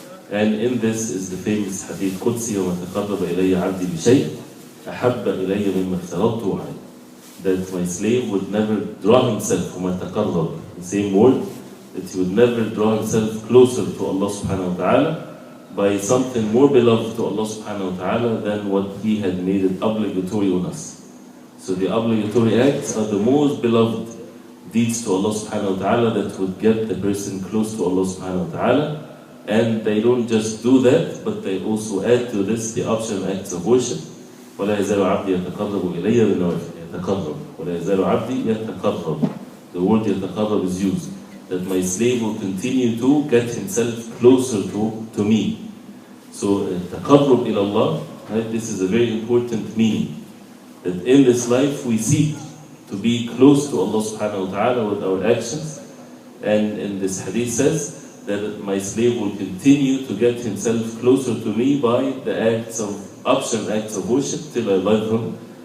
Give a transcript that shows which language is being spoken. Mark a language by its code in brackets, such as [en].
[en] And in this is the famous hadith Qudsi, [ar] وَمَا تَقَرَّبَ إِلَيَّ عَبْدِي بِشَيْءٍ أحب إلي مما افترضته عليه, [en] that my slave would never draw himself, [ar] وما تقرب, [en] the same word, that he would never draw himself closer to Allah subhanahu wa ta'ala by something more beloved to Allah subhanahu wa ta'ala than what he had made it obligatory on us. So the obligatory acts are the most beloved deeds to Allah subhanahu wa ta'ala that would get the person close to Allah subhanahu wa ta'ala. And they don't just do that, but they also add to this the optional acts of worship. [ar] ولا يزال عبدي يتقرب إلي بالنوافل, يتقرب, ولا يزال عبدي يتقرب. [en] The word يتقرب is used. that my slave will continue to get himself closer to me. So, taqarrub ila Allah, right? This is a very important meaning. That in this life we seek to be close to Allah subhanahu wa ta'ala with our actions. And in this hadith says that my slave will continue to get himself closer to me by the acts of acts of worship till I love him.